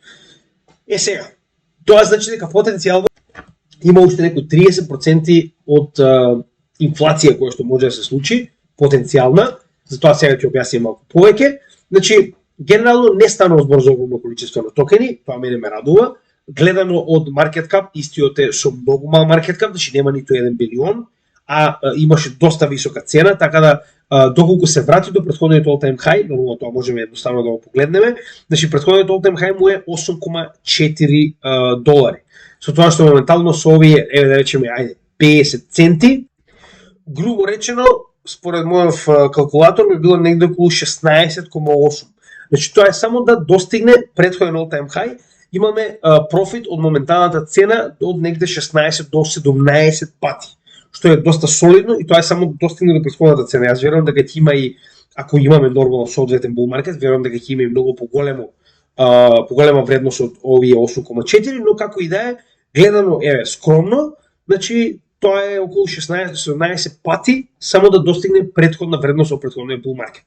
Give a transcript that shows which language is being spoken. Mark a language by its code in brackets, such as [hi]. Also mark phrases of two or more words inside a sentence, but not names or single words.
[mk] Сега, тоа значи дека потенцијално има уште некои 30% од инфлација која што може да се случи, потенцијална, затоа сега ќе објаснам малку повеќе. Значи, генерално не станува збор за огромно количество на токени, тоа мене ме радува. Гледано од [en] market cap, [mk] истиот е со многу мал [en] market cap, [mk] значи нема ниту 1 билион, а имаше доста висока цена, така да доколку се врати до претходниот [en] all-time high, [mk] нормално тоа можеме едноставно да го погледнеме, значи претходниот [en] all-time high [mk] му е 8,4 долари. Со тоа што моментално со овие, еве да речеме, 50 центи, грубо речено, според мојот калкулатор би било негде околу 16,8. Значи тоа е само да достигне претходен [en] all-time high, [mk] имаме профит од моменталната цена од негде 16 до 17 пати, што е доста солидно и тоа е само достигне до претходната цена. Јас верувам дека ќе има и, ако имаме нормално соодветен [en] bull market, [mk] верувам дека ќе има и многу поголема вредност од овие 8,4, но како и да е, гледано скромно, значи тоа е околу 16 до 17 пати само да достигне претходна вредност од претходниот [en] bull market.